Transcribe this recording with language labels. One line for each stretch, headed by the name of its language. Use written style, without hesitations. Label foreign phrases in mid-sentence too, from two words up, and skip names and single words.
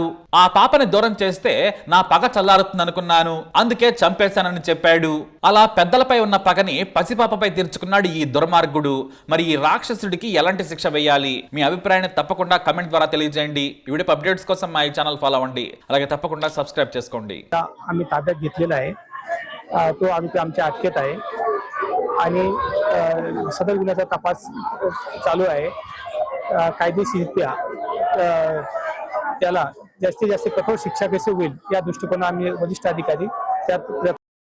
Telugu: ఆ పాపని దూరం చేస్తే నా పగ చల్లారుతుందనుకున్నాను, అందుకే చంపేశానని చెప్పాడు. అలా పెద్దలపై ఉన్న పగని పసిపాపపై తీర్చుకున్నాడు ఈ దుర్మార్గుడు. మరి ఈ రాక్షసుడికి ఎలాంటి శిక్ష వేయాలి? మీ అభిప్రాయాన్ని తప్పకుండా కమెంట్ ద్వారా తెలియజేయండి. ఈ
English: video updates
Telugu: కోసం మా ఈ
English: channel follow
Telugu: అవ్వండి. అలాగే తప్పకుండా సబ్స్క్రైబ్ చేసుకోండి.
Marathi: आम्ही ताब्यात घेतलेला आहे. तो आमच्या अटकेत आहे आणि सदर गुन्ह्याचा तपास चालू आहे. कायदेशीररित्या त्याला जास्तीत जास्त कठोर शिक्षा कशी होईल या दृष्टिकोनाने आम्ही वरिष्ठ अधिकारी त्यात